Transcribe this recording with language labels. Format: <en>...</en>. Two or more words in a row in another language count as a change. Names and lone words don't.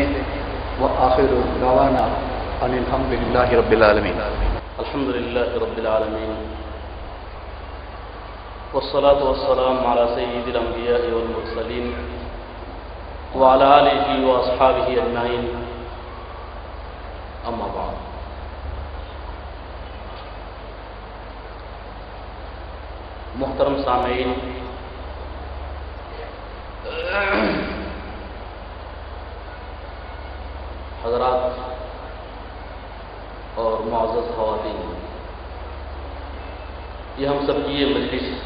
<ar>آخر دعوانا أن الحمد لله رب العالمين. الحمد لله رب العالمين والصلاة والسلام على سيد الأنبياء والمرسلين وعلى آله وأصحابه أجمعين. أما بعد.</ar> <ur>محترم سامعین، حضرات اور معزز خواتین، یہ ہم سب کی یہ مجلس</ur>